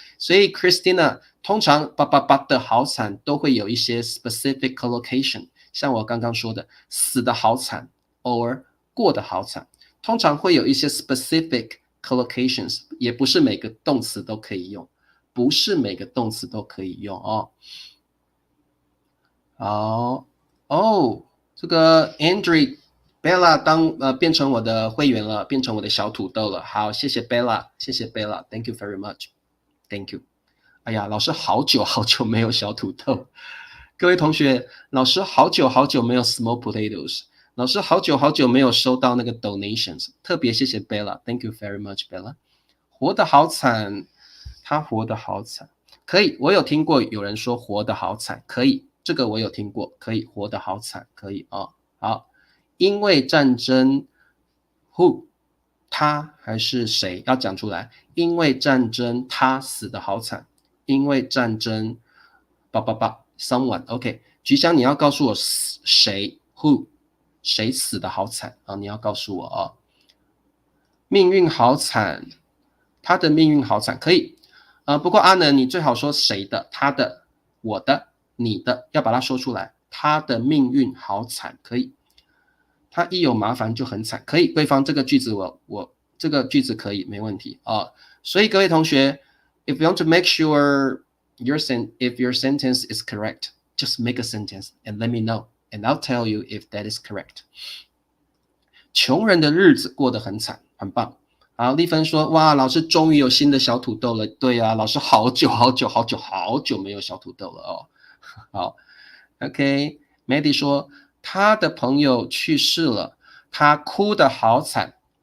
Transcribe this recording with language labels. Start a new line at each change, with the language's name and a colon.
Chinese: 所以 Christina 通常叭的好惨都会有一些
English: specific collocation，
Chinese: 像我刚刚说的，死得好惨 or 过得好惨，通常会有一些
English: specific collocations，
Chinese: 也不是每个动词都可以用，不是每个动词都可以用哦。好哦，这个 Bella 变成我的会员了，变成我的小土豆了。好，谢谢 Bella， 谢谢 Bella，
English: Thank you very much，Thank you。
Chinese: 哎呀，老师好久好久没有小土豆，各位同学，老师好久好久没有
English: small potatoes，
Chinese: 老师好久好久没有收到那个 donations， 特别谢谢 Bella，
English: Thank you very much
Chinese: Bella。活得好惨，他活得好惨，可以，我有听过有人说活得好惨，可以，这个我有听过，可以活得好惨，可以哦。好，因为战争 ，who 他还是谁要讲出来？因为战争他死得好惨，因为战争，someone，OK， 菊香你要告诉我谁 who 谁死得好惨啊？你要告诉我哦。命运好惨，他的命运好惨，可以。不过阿能，你最好说谁的，他的，我的，你的，要把它说出来。他的命运好惨，可以。他一有麻烦就很惨，可以。对方这个句子我这个句子可以，没问题啊。所以各位同学
English: ，if you want to make sure if your sentence is correct, just make a sentence and let me know, and I'll tell you if that is correct.
Chinese: 穷人的日子过得很惨，很棒。好，丽芬说：“哇，老师终于有新的小土豆了。” 对啊，老师好久没有小土豆了哦。好 ，OK，Maddie 说他的朋友去世了，他哭得好惨。